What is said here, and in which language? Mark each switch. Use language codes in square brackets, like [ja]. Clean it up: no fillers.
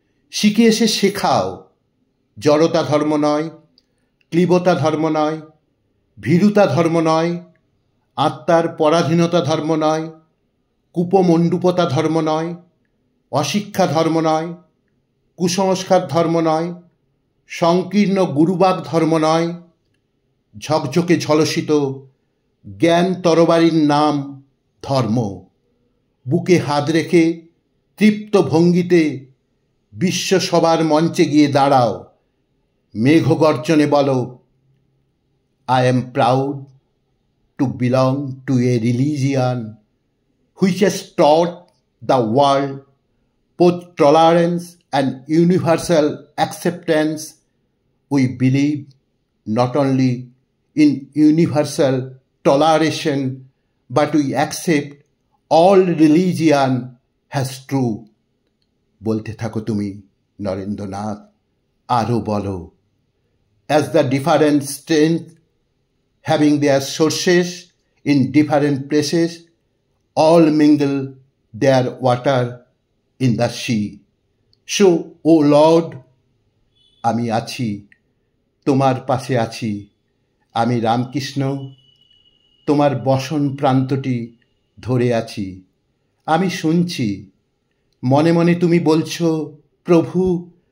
[bn] শিখে এসে শেখাও, জড়তা ধর্ম নয়, ক্লীবতা ধর্ম নয়, ভীরুতা ধর্ম নয়, আত্মার পরাধীনতা ধর্ম নয়, কূপমণ্ডূপতা ধর্ম নয়, অশিক্ষা ধর্ম নয়, কুসংস্কার ধর্ম নয়, সংকীর্ণ গুরুবাগ ধর্ম নয়, ঝকঝকে ঝলসিত জ্ঞান তরবারির নাম ধর্ম। বুকে হাত রেখে তৃপ্ত ভঙ্গিতে বিশ্বসভার মঞ্চে গিয়ে দাঁড়াও, মেঘগর্জনে বলো, [en] I am proud to belong to a religion which has taught the world both tolerance and universal acceptance. We believe not only in universal toleration, but we accept all religion as true. [bn] বলতে থাকো তুমি নরেন্দ্রনাথ, আরো বলো। [en] As the different strengths having their sources in different places, all mingle their water in the sea. So, O Lord, [bn] আমি আছি, তোমার পাশে আছি। আমি রামকৃষ্ণ, তোমার বসন প্রান্তটি ধরে আছি। আমি শুনছি, মনে মনে তুমি বলছো, প্রভু